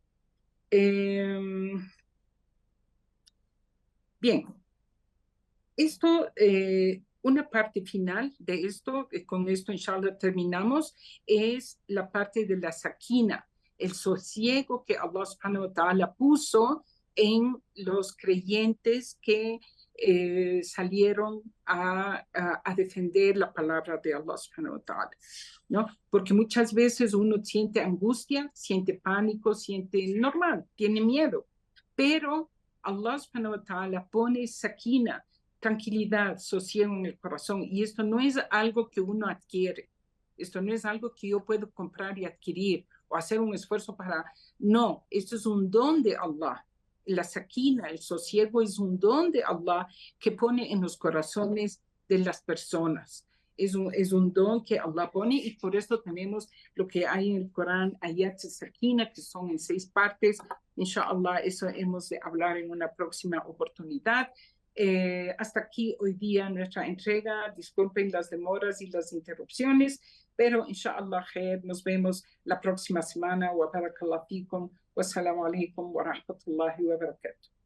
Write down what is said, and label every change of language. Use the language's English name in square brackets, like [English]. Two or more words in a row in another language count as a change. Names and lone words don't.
[Spanish] Bien, esto, una parte final de esto, con esto inshallah terminamos, es la parte de la sakina, el sosiego que [Arabic] الله سبحانه وتعالى [Spanish] puso en los creyentes que salieron a defender la palabra de [Arabic] الله سبحانه وتعالى, [Spanish] ¿no? Porque muchas veces uno siente angustia, siente pánico, siente normal, tiene miedo, pero [Arabic] الله سبحانه وتعالى [Spanish] pone sakina, tranquilidad, sosiego en el corazón. Y esto no es algo que uno adquiere. Esto no es algo que yo puedo comprar y adquirir o hacer un esfuerzo para... No, esto es un don de Allah. La sakina, el sosiego es un don de Allah que pone en los corazones de las personas. Es un don que Allah pone y por esto tenemos lo que hay en el Corán, [Arabic] آيات سكينة, [Spanish] que son en 6 partes. Inshallah, eso hemos de hablar en una próxima oportunidad. Hasta aquí hoy día nuestra entrega. Disculpen las demoras y las interrupciones, pero inshallah nos vemos la próxima semana. [Arabic] وبارك الله فيكم. والسلام عليكم ورحمة الله وبركاته.